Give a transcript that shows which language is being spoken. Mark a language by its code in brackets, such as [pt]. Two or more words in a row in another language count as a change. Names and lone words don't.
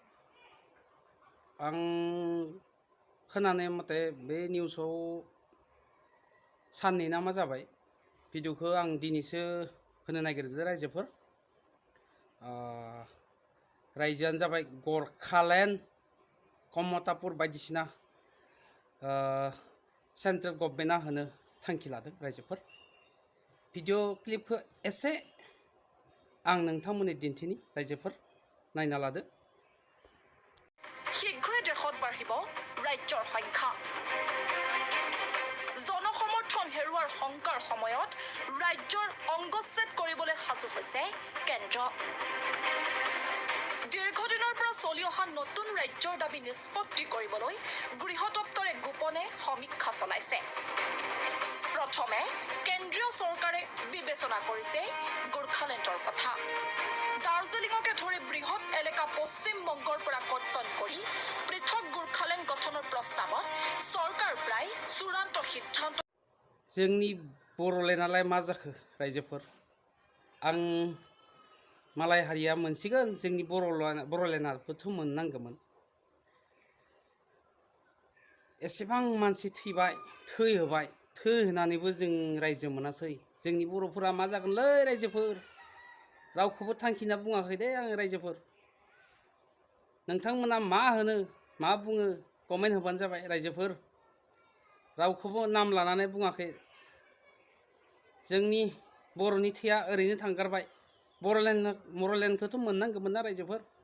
[brx] आं खोनानाय मथे बे निउसाव साननै नामा जाबाय भिडिअखौ आं दिनैसो होनो नागिरदों रायजोफोर रायजोआनो जाबाय गरखालेण्ड कमतापुर बायदिसिना [en] central government [brx] होनो थांखि लादों रायजोफोर [en] video clip [brx] एसे आं नोंथांमोननि दिन्थिनि रायजोफोर नायना लादो [as] शीघ्र देशत बाঢ়িব ৰাজ্যৰ সংখ্যা জনসমৰ্থন হেৰুৱাৰ শংকাৰ সময়ত ৰাজ্যৰ অংগচ্ছেদ কৰিবলৈ সাজু হৈছে কেন্দ্ৰ দীৰ্ঘদিনৰ পৰা চলি অহা নতুন ৰাজ্যৰ দাবী নিষ্পত্তি কৰিবলৈ গৃহ দপ্তৰে গোপনে সমীক্ষা চলাইছে প্ৰথমে কেন্দ্ৰীয় চৰকাৰে বিবেচনা কৰিছে গোৰ্খালেণ্ডৰ কথা দাৰ্জিলিঙকে ধৰি বৃহৎ এলেকা পশ্চিম বংগৰ পৰা কৰ্তন কৰি পৃথক গোৰ্খালেণ্ড গঠনৰ প্ৰস্তাৱত চৰকাৰ প্ৰায় চূড়ান্ত সিদ্ধান্ত [brx] जोंनि बर'लेण्डआलाय मा जाखो रायजोफोर आं मालाय हारिया मोनसिगोन जोंनि बर'लेण्डआबोथ' मोननांगौमोन एसेबां मानसि थैबाय थैहोबाय थैहोनानैबो जों रायजो मोनासै जोंनि बर'फोरा मा जागोनलै रायजोफोर रावखौबो थांखिना बुङाखै दे आं रायजोफोर नोंथांमोना मा होनो मा बुङो कमेन्ट होबानो जाबाय रायजोफोर रावखौबो नाम लानानै बुङाखै जोंनि बर'नि थैया ओरैनो थांगारबाय बर'लेण्डखौथ' मोननांगौमोन ना रायजोफोर